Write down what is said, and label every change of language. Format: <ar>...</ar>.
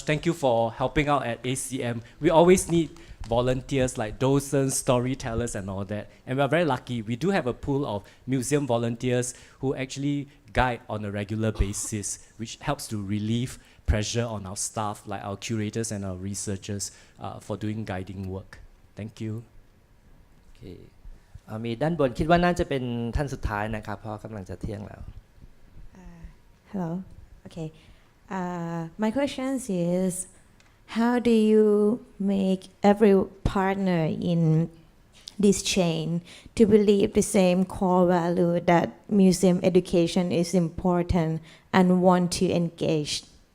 <en>Thank you for helping out at ACM. We always need volunteers like docents, storytellers, and all that. And we're very lucky. We do have a pool of museum volunteers who actually guide on a regular basis, which helps to relieve pressure on our staff, like our curators and our researchers, for doing guiding work. Thank you. Okay.</en> <th>มีด้านบนคิดว่าน่าจะเป็นท่านสุดท้ายนะครับเพราะกำลังจะเที่ยงแล้ว</th> <en>Hello. Okay. My question is, how do you make every partner in this chain to believe the same core value that museum education is important and want to engage?</en>